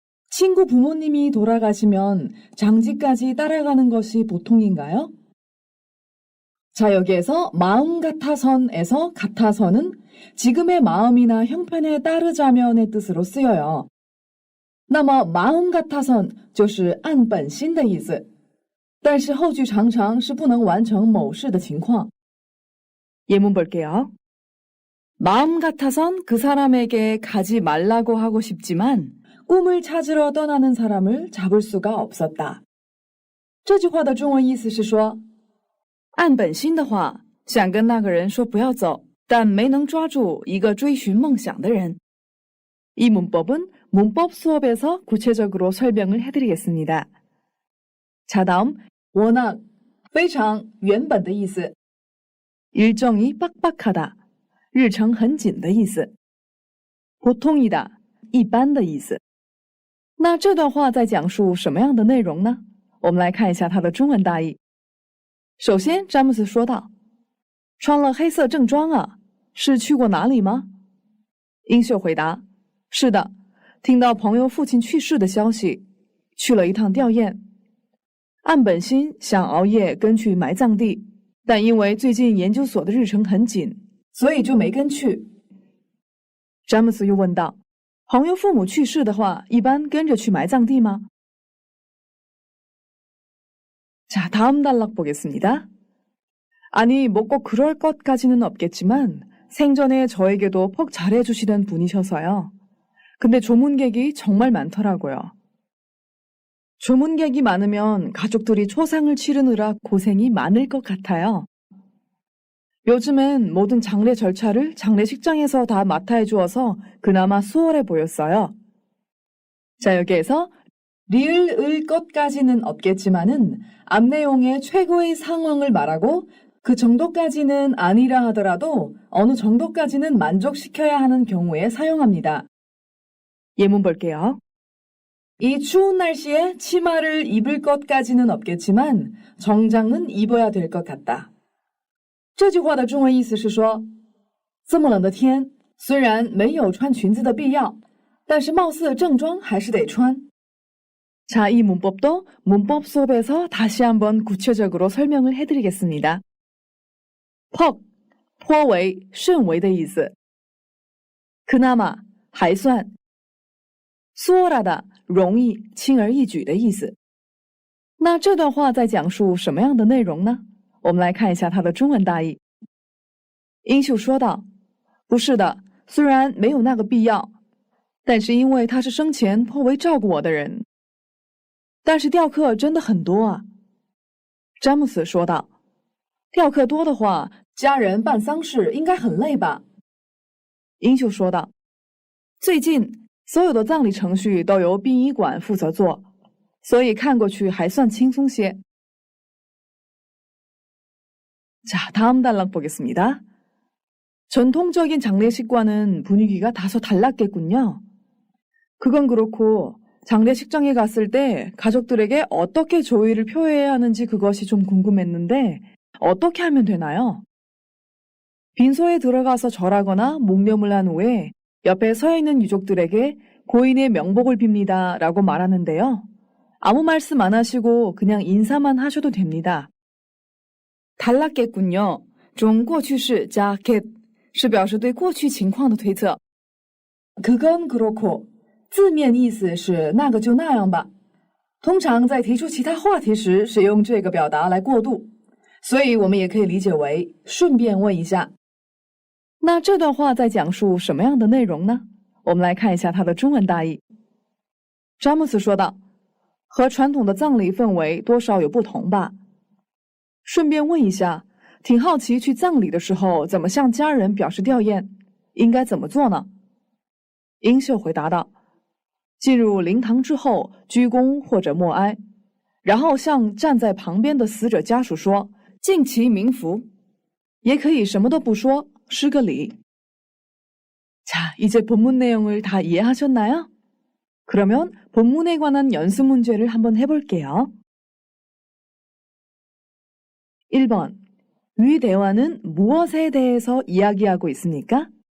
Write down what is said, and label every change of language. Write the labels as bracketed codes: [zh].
[ko] 친구 부모님이 돌아가시면 장지까지 따라가는 것이 보통인가요? 자, 여기에서 마음 같아선에서 같아서는 지금의 마음이나 형편에 따르자면의 뜻으로 쓰여요. [zh] 那么마음 같아선 就是按本心的意思，但是后句常常是不能完成某事的情况。 [ko] 예문 볼게요. 마음 같아선 그 사람에게 가지 말라고 하고 싶지만 꿈을 찾으러 떠나는 사람을 잡을 수가 없었다. [zh] 这句话的中文意思是说按本心的话，想跟那个人说不要走，但没能抓住一个追寻梦想的人。 [ko] 이 문법은 문법 수업에서 구체적으로 설명을 해드리겠습니다. 자, 다음 워낙, [zh] 非常原本的意思 [ko] 일정이 빡빡하다, [zh] 日程很紧的意思 [ko] 보통이다, [zh] 一般的意思那这段话在讲述什么样的内容呢？我们来看一下它的中文大意。首先，詹姆斯说道：“穿了黑色正装啊，是去过哪里吗？” 英秀回答：“是的，听到朋友父亲去世的消息，去了一趟吊唁。按本心想熬夜跟去埋葬地，但因为最近研究所的日程很紧，所以就没跟去。” 詹姆斯又问道：“朋友父母去世的话，一般跟着去埋葬地吗？” [ko] 자, 다음 단락 보겠습니다. 아니, 뭐 꼭 그럴 것까지는 없겠지만 생전에 저에게도 퍽 잘해주시던 분이셔서요. 근데 조문객이 정말 많더라고요. 조문객이 많으면 가족들이 초상을 치르느라 고생이 많을 것 같아요. 요즘엔 모든 장례 절차를 장례식장에서 다 맡아 해주어서 그나마 수월해 보였어요. 자, 여기에서 리을을 것까지는 없겠지만은 앞 내용의 최고의 상황을 말하고 그 정도까지는 아니라 하더라도 어느 정도까지는 만족시켜야 하는 경우에 사용합니다. 예문 볼게요. 이 추운 날씨에 치마를 입을 것까지는 없겠지만 정장은 입어야 될 것 같다. 这句话的中文意思是说，这么冷的天，虽然没有穿裙子的必要，但是貌似正装还是得穿。 자, 이 문법도 문법 수업에서 다시 한번 구체적으로 설명을 해드리겠습니다. [zh] 퍽, 颇为,甚为的意思。 그나마, 还算。 수월하다, 容易,轻而易举的意思。那这段话在讲述什么样的内容呢？我们来看一下它的中文大意。英秀说道：“不是的，虽然没有那个必要，但是因为他是生前颇为照顾我的人。但是吊客真的很多啊。” 詹姆斯说道：“吊客多的话，家人办丧事应该很累吧？” 英秀说道：“最近所有的葬礼程序都由殡仪馆负责做，所以看过去还算轻松些。” [ko] 자, 다음 단락 보겠습니다. 전통적인 장례식과는 분위기가 다소 달랐겠군요. 그건 그렇고 장례식장에 갔을 때 가족들에게 어떻게 조의를 표해야 하는지 그것이 좀 궁금했는데 어떻게 하면 되나요? 빈소에 들어가서 절하거나 묵념을 한 후에 옆에 서 있는 유족들에게 고인의 명복을 빕니다 라고 말하는데요. 아무 말씀 안 하시고 그냥 인사만 하셔도 됩니다. 달랐겠군요. [zh] 中过去式加 get 是表示对过去情况的推测。 [ko] 그건 그렇고 [zh] 字面意思是那个就那样吧。通常在提出其他话题时使用这个表达来过渡，所以我们也可以理解为顺便问一下。那这段话在讲述什么样的内容呢？我们来看一下它的中文大意。詹姆斯说道：“和传统的葬礼氛围多少有不同吧。顺便问一下，挺好奇去葬礼的时候怎么向家人表示吊唁，应该怎么做呢？” 英秀回答道：“进入灵堂之后，鞠躬或者默哀，然后向站在旁边的死者家属说敬其冥福，也可以什么都不说，施个礼。” [ko] 자, 이제 본문 내용을 다 이해하셨나요? 그러면 본문에 관한 연습 문제를 한번 해볼게요. 1번. 위 대화는 무엇에 대해서 이야기하고 있습니까?